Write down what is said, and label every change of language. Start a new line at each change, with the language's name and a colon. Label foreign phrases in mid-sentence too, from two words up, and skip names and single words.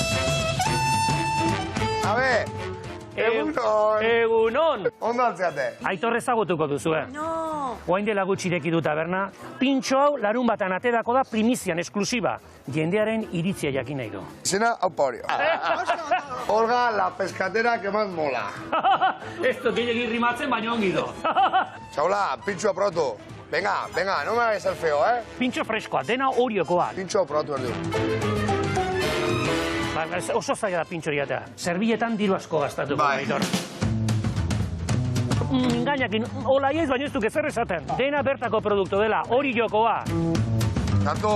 Basque: Abe, egunon. Egunon. Ondo altzeate. Aitor ezagutuko duzu,
Spanish: No.
Basque: Oain dela gutxi ireki du taberna, pintxo hau larun batan aterako da primizian esklusiba. Jendearen iritzia jakin nahi du. Izena, Aupa Orio.
Spanish: Olga, la pescatera que más mola.
Basque: Ez dut gehiagin rimatzen, baina ongi do. Txaula, pintxoa probatu.
Spanish: Venga, no me hagas el feo,
Basque: Pintxo freskoa, dena Oriokoa. Pintxoa probatu erdu. Oso zaila da pintxo jatea. Zerbietan diru asko gastatuko, Aitor. Gainakin, hola iez, baina ez duk ezer esaten. Dena bertako produktu dela, Oriokoa. Zartu.